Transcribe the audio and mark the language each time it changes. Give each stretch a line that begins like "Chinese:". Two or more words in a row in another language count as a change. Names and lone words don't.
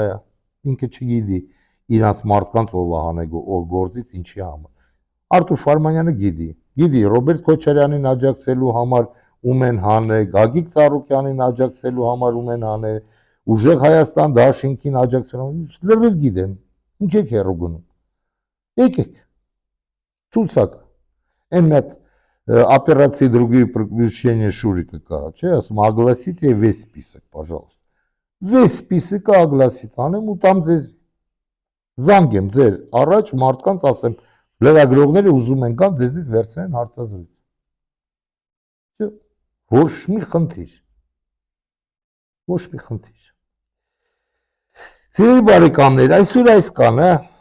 Armenian: է, ինքը չգիտի իրանց մարդկանց ով է հանել գործից ինչի համար։ Արթուր Ֆարմանյանը գիտի Ռոբերտ Քոչարյանին աջակցելու համար ում են հանել, Գագիկ Ծառուկյանին աջակցելու համար ում են հանել, ուժեղ Հայաստան դաշինքին աջակցելու, լրիվ գիտեմ, ինչ եք հեռու գնում։ Եկեք, ցուցակ, այն մի հատ операции другие приключения Шурика կա, չէ, ասում
Russian: огласите весь список, пожалуйста։ Весь список огласит,
Armenian: անեմ ու տամ ձեզ։ Զանգեմ ձեր առաջ մարդկանց ասեմ լրագրողները ուզում են կան ձեզնից վերցնեն հարցազրույց։ Ոչ մի խնդիր։ Ոչ մի խնդիր։ Սիրելի բարեկամներ, այսօր այս կանը